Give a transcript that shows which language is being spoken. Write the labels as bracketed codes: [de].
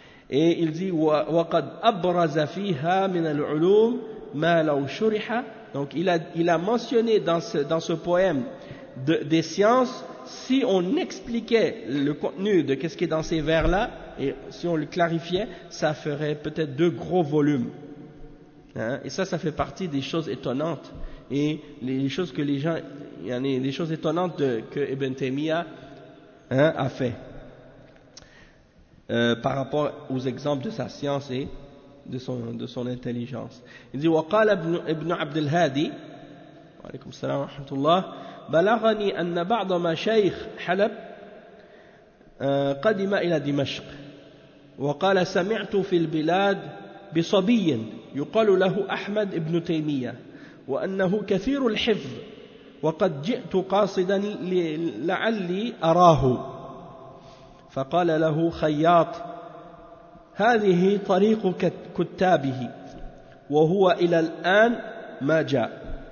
[fr] Et il dit [ar] وَقَدْ أَبْرَزَ فِيهَا مِنَ الْعُلُومِ مَا لَوْ شُرِحَ. [fr] Donc il a mentionné dans ce poème des sciences, si on expliquait le contenu de qu'est-ce qui est dans ces vers-là, et si on le clarifiait, ça ferait peut-être 2 gros volumes. Et ça fait partie des choses étonnantes. Et les choses que les gens. Il y en a des choses étonnantes que Ibn Taymiyyah a fait par rapport aux exemples de sa science et de son intelligence. Il dit [ar] وقال ابن عبد الهادي عليكم السلام ورحمة الله بلغني أن بعض مشايخ حلب قدم إلى دمشق وقال سمعت في البلاد بصبي يقال له أحمد ابن تيمية وأنه كثير الحفظ وقد جئت قاصدا لعلي أراه فقال له خياط هذه طريق كتابه وهو إلى الآن ما جاء